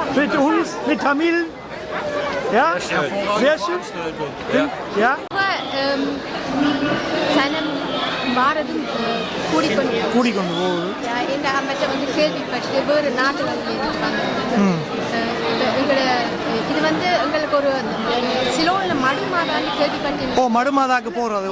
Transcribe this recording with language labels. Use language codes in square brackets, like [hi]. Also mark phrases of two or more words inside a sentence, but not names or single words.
[de] Mit uns, mit Tamil. Ja, sehr schön. Ja. [ta] சனம் பாரதம் கூடிக்கொண்டு போகுது. இந்த மற்ற வந்து கேள்விப்பட்டு வேறு நாடுகளில் இருப்பாங்க. எங்களோட இது வந்து எங்களுக்கு ஒரு சிலோன்ல மடுமாதான்னு கேள்விப்பட்டு. ஓ, மடுமாதாக்கு போறது.